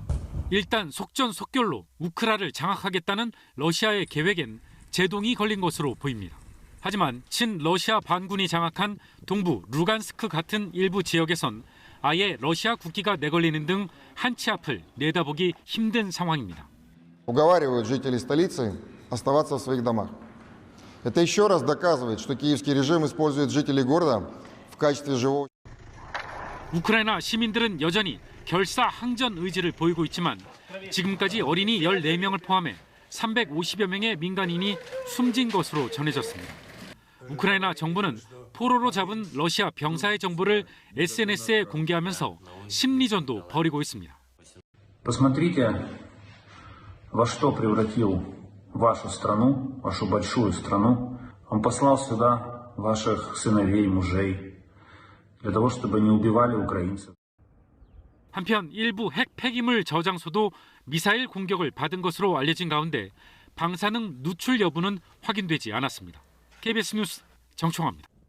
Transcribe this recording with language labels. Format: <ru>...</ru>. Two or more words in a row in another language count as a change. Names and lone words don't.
<ko>일단 속전속결로 우크라를 장악하겠다는 러시아의 계획엔 제동이 걸린 것으로 보입니다. 하지만 친러시아 반군이 장악한 동부 루간스크 같은 일부 지역에선 아예 러시아 국기가 내걸리는 등 한치 앞을 내다보기 힘든 상황입니다.</ko> <ru>Уговаривают жителей столицы оставаться в своих домах. Это еще раз доказывает, что киевский режим использует жителей города в качестве живого.</ru> <ko>우크라이나 시민들은 여전히 결사항전 의지를 보이고 있지만 지금까지 어린이 14명을 포함해 350여 명의 민간인이 숨진 것으로 전해졌습니다. 우크라이나 정부는 포로로 잡은 러시아 병사의 정보를 SNS에 공개하면서 심리전도 벌이고 있습니다.</ko> <ru>Посмотрите, во что превратил вашу страну, вашу большую страну. Он послал сюда ваших сыновей, мужей, для того, чтобы не убивали украинцев.</ru> <ko>한편 일부 핵 폐기물 저장소도 미사일 공격을 받은 것으로 알려진 가운데 방사능 누출 여부는 확인되지 않았습니다. KBS 뉴스 정청화입니다.</ko>